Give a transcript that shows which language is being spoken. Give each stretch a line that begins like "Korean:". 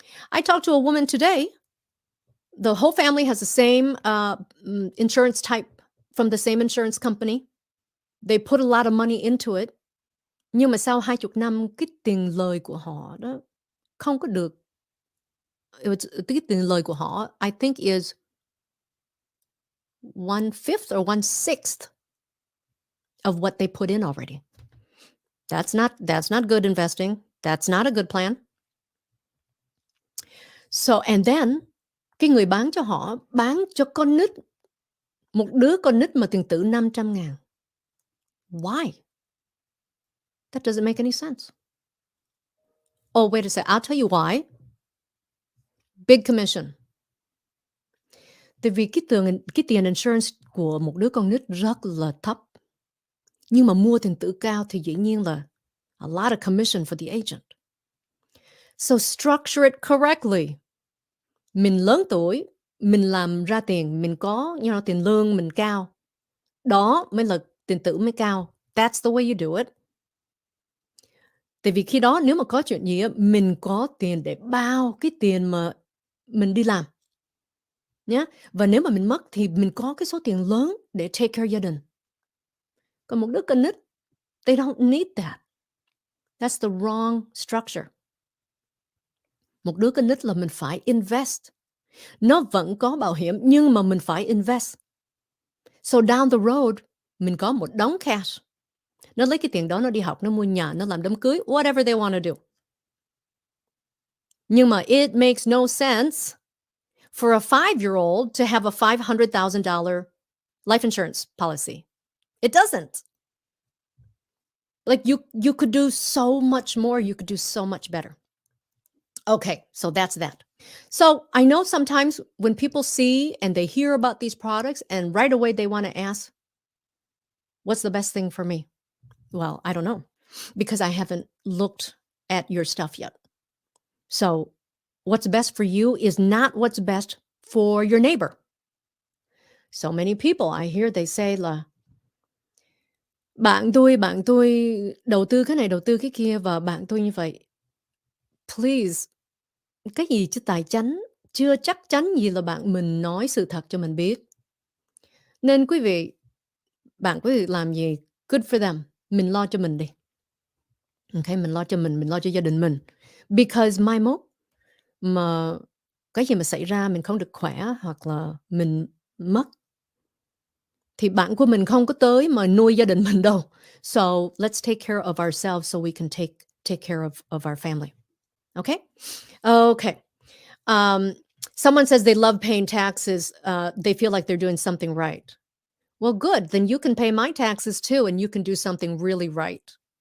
English: I talked to a woman today. The whole family has the same insurance type from the same insurance company. They put a lot of money into it.
Vietnamese: Nhưng mà sau 20 năm, cái tiền lời của họ đó không có được. Cái tiền lời của họ,
English: I think is 1/5 or 1/6 of what they put in already. That's not good investing. That's not a good plan. So, and then,
Vietnamese: cái người bán cho họ, bán cho con nít, một đứa con nít mà tiền tử 500.000.
English: Why? That doesn't make any sense. Oh, wait a second. I'll tell you why. Big commission.
Vietnamese: Tại vì cái tiền insurance của một đứa con nít rất là thấp. Nhưng mà mua tiền tử cao thì dĩ nhiên là
English: a lot of commission for the agent. So structure it correctly.
Vietnamese: Mình lớn tuổi, mình làm ra tiền, mình có tiền lương mình cao. Đó mới là tiền tử mới cao.
English: That's the way you do it.
Vietnamese: Tại vì khi đó nếu mà có chuyện gì mình có tiền để bao cái tiền mà mình đi làm. Nhá. Và nếu mà mình mất thì mình có cái số tiền lớn để take care gia đình. Còn một đứa con nít,
English: they don't need that. That's the wrong structure.
Vietnamese: Một đứa con nít là mình phải invest. Nó vẫn có bảo hiểm nhưng mà mình phải invest.
English: So down the road,
Vietnamese: mình có một đống cash. Nó lấy cái tiền đó nó đi học, nó mua nhà, nó làm đám cưới,
English: whatever they want to do.
Vietnamese: Nhưng mà
English: it makes no sense for a 5-year-old to have a $500,000 life insurance policy. It doesn't. Like you could do so much more, you could do so much better. Okay, so that's that. So I know sometimes when people see and they hear about these products and right away they want to ask, what's the best thing for me? Well, I don't know because I haven't looked at your stuff yet. So what's best for you is not what's best for your neighbor. So many people I hear they say
Vietnamese: là bạn tôi đầu tư cái này, đầu tư cái kia và bạn tôi như vậy. Please, cái gì chứ tài chánh, chưa chắc chắn gì là bạn mình nói sự thật cho mình biết. Nên quý vị, bạn quý vị làm gì,
English: good for them,
Vietnamese: mình lo cho mình đi. Okay, mình lo cho mình lo cho gia đình mình. Because mai mốt mà cái gì mà xảy ra mình không được khỏe hoặc là mình mất thì bạn của mình không có tới mà nuôi gia đình mình đâu.
English: So let's take care of ourselves so we can take care of our family. Okay? Okay. Someone says they love paying taxes. They feel like they're doing something right. Well, good. Then you can pay my taxes too, and you can do something really right.